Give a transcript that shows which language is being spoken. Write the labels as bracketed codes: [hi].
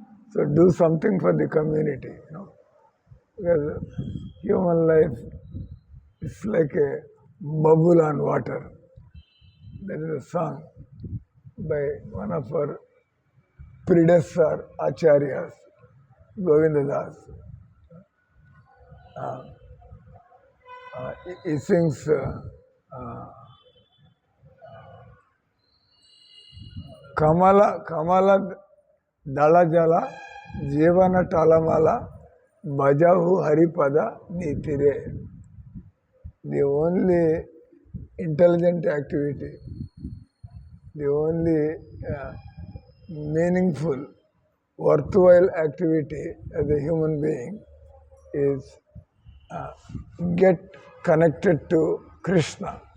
[en] So do something for the community, because human life is like a bubble on water. There is a song by one of our predecessor acharyas, Govinda Das. he sings [bn] Kamala దళజల Jeevan టలమల భజహు హరిపద నీతిరే. [en] The only intelligent activity, the only meaningful, worthwhile activity as a human being is get connected to Krishna.